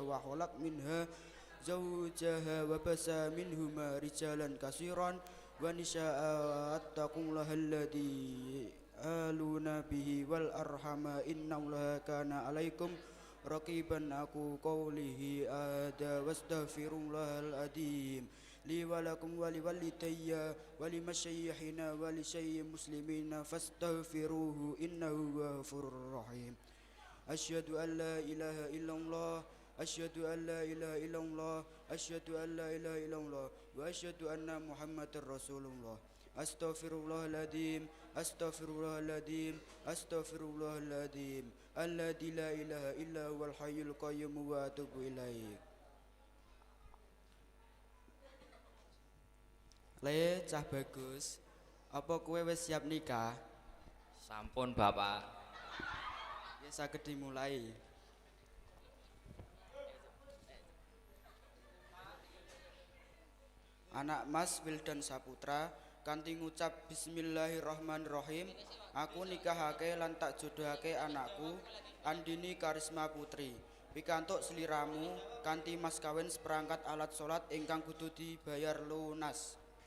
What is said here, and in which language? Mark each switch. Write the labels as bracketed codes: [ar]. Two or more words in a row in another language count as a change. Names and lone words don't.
[ar] وخلق منها زوجها وبث منهما رجالا كثيرا ونساء اتقوا الله الذي تساءلون به والأرحام إن الله كان عليكم رقيبا أقول قولي هذا وأستغفر الله العظيم لي ولكم ولوالدي ول مشايخنا ولسائر المسلمين فاستغفروه إنه غفور رحيم أشهد أن لا إله إلا الله أشهد أن لا إله إلا الله أشهد أن لا إله إلا الله وأشهد أن محمدا رسول الله أستغفر الله العظيم أستغفر الله العظيم أستغفر الله العظيم الذي لا إله إلا هو الحي القيوم وأتوب إليه. [jv] Le cah bagus, apa kowe wis siap nikah? Sampun Bapak. Ya saged dimulai. Anak Mas Wildan Saputra kanthi ngucap [ar] بسم الله الرحمن الرحيم [jv] aku nikahake lan tak jodohake anakku Andini Karisma Putri pikantuk sliramu kanthi mas kawin [id] seperangkat alat salat [jv] ingkang kudu [id] dibayar lunas.